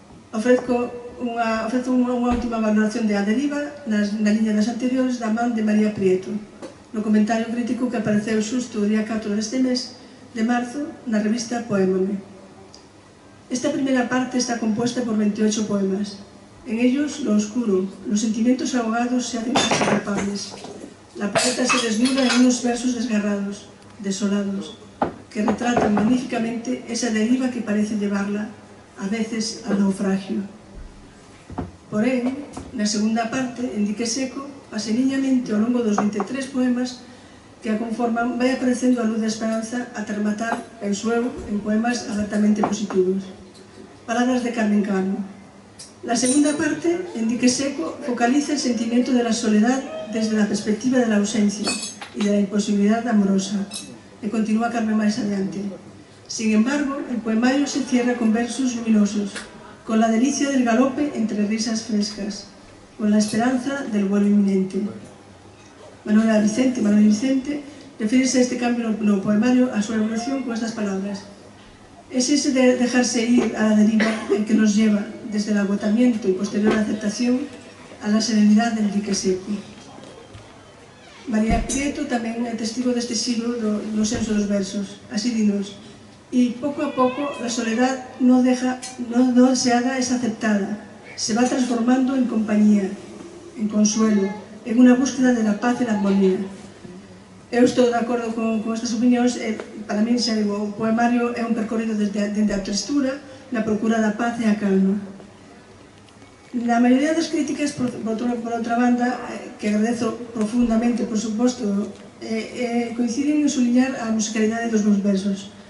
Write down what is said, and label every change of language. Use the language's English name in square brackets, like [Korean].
[Galician] Ofrezo unha última valoración de A deriva na liña das anteriores da man de María Prieto, no comentario crítico que apareceu xusto o día 4 deste mes de marzo na revista Poémame. [Spanish] Esta primeira parte está compuesta por 28 poemas. En ellos, lo oscuro, los sentimientos ahogados se hacen casi palpables. La poeta se desnuda en unos versos desgarrados, desolados, que retratan magníficamente esa deriva que parece llevarla a veces al naufragio. [Galician] Porén, na segunda parte, en Dique Seco, paseniñamente ao longo dos 23 poemas que a conforman, vai aparecendo a luz da esperanza ata rematar, penso eu, en poemas abertamente positivos. Palabras de Carmen Cano. [Spanish] La segunda parte, en Dique Seco, focaliza el sentimiento de la soledad desde la perspectiva de la ausencia y de la imposibilidad amorosa. [Galician] E continúa Carmen máis adiante. [Spanish] Sin embargo, el poemario se cierra con versos luminosos, con la delicia del galope entre risas frescas, con la esperanza del vuelo inminente. [Galician] Manuel Vicente refírese a este cambio no poemario a súa evolución con estas palabras: [Spanish] es ese de dejarse ir a la deriva el que nos lleva, desde el agotamiento y posterior aceptación, a la serenidad del dique seco. [Galician] María Prieto tamén é testigo deste siglo no senso dos versos. Así dinos: [Spanish] y poco a poco la soledad no deseada es aceptada, se va transformando en compañía, en consuelo, en una búsqueda de la paz e la armonía. [Galician] Eu estou de acordo con estas opinións. Para mí, xa digo, o poemario é un percorrido dende a textura na procura da paz e a calma. Na maioría das críticas, por outra banda, que agradezo profundamente, por suposto, coinciden en suliñar a musicalidade dos meus versos.